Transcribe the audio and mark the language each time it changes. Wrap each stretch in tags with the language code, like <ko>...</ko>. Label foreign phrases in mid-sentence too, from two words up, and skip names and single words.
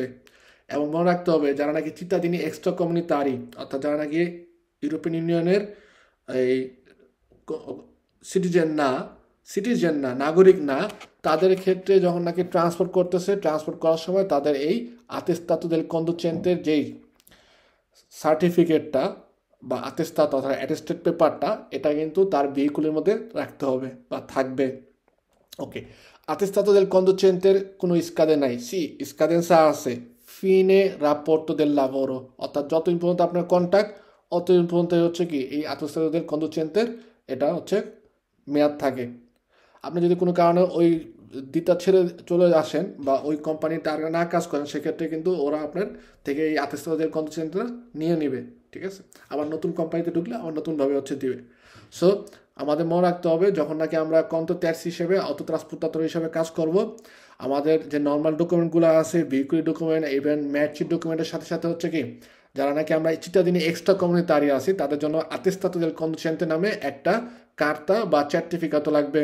<bn>এবং মনে রাখতে হবে যারা নাকি</bn> <it>cittadini extracomunitari</it> <bn>অর্থাৎ যারা নাকি ইউরোপিয়ান ইউনিয়নের এই সিটিজেন না নাগরিক না, তাদের ক্ষেত্রে যখন নাকি ট্রান্সপোর্ট করতেছে ট্রান্সপোর্ট করার সময় তাদের এই</bn> <it>attestato del conducente</it> <bn>যেই সার্টিফিকেটটা বা আতেস্তাতো অর্থাৎ</bn> <en>attested paper</en> <bn>এটা কিন্তু তার ভেহিকুলের মধ্যে রাখতে হবে বা থাকবে। ওকে,</bn> <it>attestato del conducente কোনো স্কাদে নাই, স্কাদেন্সা আছে fine rapporto del lavoro,</it> <bn>অর্থাৎ যতদিন পর্যন্ত আপনার কন্ট্যাক্ট অতদিন পর্যন্ত হচ্ছে কি এই</bn> <it>attestato del conducente</it> <bn>এটা হচ্ছে মেয়াদ থাকে। আপনি যদি কোনো কারণে ওই দিকটা ছেড়ে চলে আসেন বা ওই কোম্পানির টার্গেট না কাজ করেন সেক্ষেত্রে কিন্তু ওরা আপনার থেকে এই</bn> <it>attestato del conducente</it> <bn>নিয়ে নেবে, ঠিক আছে, আবার নতুন কোম্পানিতে ঢুকলে আবার নতুনভাবে হচ্ছে দিবে। সো আমাদের মনে রাখতে হবে যখন নাকি আমরা কন্ত ট্যাক্স হিসেবে অটো ট্রান্সপোর্টার হিসেবে কাজ করব, আমাদের যে নর্মাল ডকুমেন্টগুলো আছে ভেহিকুলি ডকুমেন্ট ইভেন ম্যাচির ডকুমেন্টের সাথে সাথে হচ্ছে কি যারা নাকি আমরা</bn> <it>cittadini extracomunitari</it> <bn>আছি তাদের জন্য</bn> <it>attestato del conducente</it> <bn>নামে একটা কার্তা বা সার্টিফিকেটও লাগবে।</bn>